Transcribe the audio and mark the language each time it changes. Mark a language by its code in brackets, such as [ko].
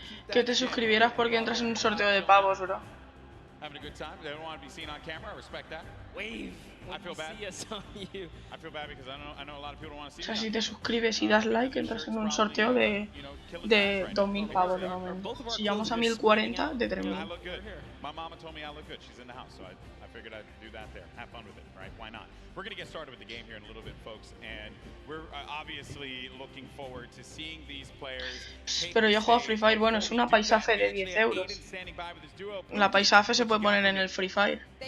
[es] Que te suscribieras porque entras en un sorteo de pavos, bro. [en] Having a good time. They don't want to be seen on camera. I respect that. Wave. I feel bad. I feel bad because I know a lot of people don't want to see. [es] O sea, si te suscribes y das like, entras en un sorteo de 2.000 pavos de momento. Si llegamos a 1.040, de 3.000. [en] My mama told me I look good. She's in the house, so I figured I'd do that there. Have fun with it, right? Why not? We're going to get started with the game here in a little bit, folks, and we're obviously looking forward to seeing these players. [es] Pero yo juego Free Fire, bueno, es una paisaje de 10 euros. La paisaje se puede poner en el Free Fire.